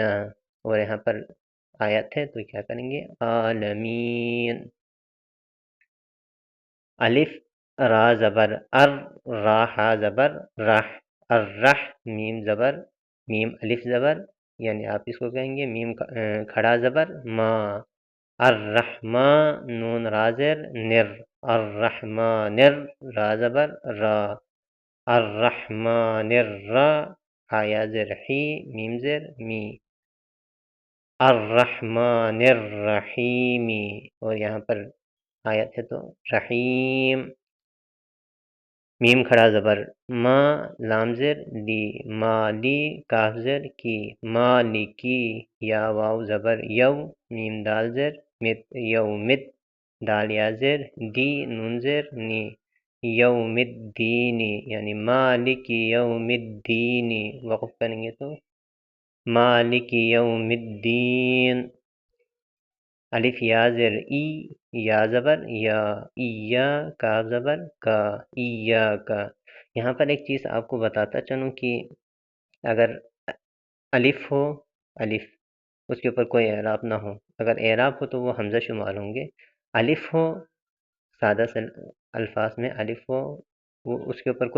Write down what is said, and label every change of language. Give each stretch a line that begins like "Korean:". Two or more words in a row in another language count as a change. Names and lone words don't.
Urdu: اور یہاں پر آیت ہے تو کیا کریں گے عالمین۔ الف را زبر ار، را ہا زبر رح، الرح، میم زبر میم الف زبر، یعنی آپ اس کو کہیں گے میم کھڑا زبر ما، الرحمن، نون را زیر نر، الرحمن را زبر را، الرحمن الرا، یا زر حی، میم زر می،
Arabic: الرحمن الرحیمی۔
Urdu: اور یہاں پر آیت ہے تو رحیم، میم کھڑا زبر ما، لام زر لی، مالی، کاف زر کی، مالکی، یا واو زبر یو، میم دال زر مت، یومت، دال یا زر دی، نون زر نی،
Arabic: یوم الدینی،
Urdu: یعنی
Arabic: مالک یوم الدینی،
Urdu: وقف کریں گے تو
Arabic: مالک یوم الدین۔
Urdu: الف یا زر ای، یا زبر یا، ایا، کاف زبر کا، ایا کا۔ یہاں پر ایک چیز آپ کو بتاتا چلوں کہ اگر الف ہو، الف اس کے اوپر کوئی اعراب نہ ہو، اگر اعراب ہو تو وہ حمزہ شمار ہوں گے، الف ہو سادہ سے الفاظ میں الف ہو، وہ اس کے اوپر کوئی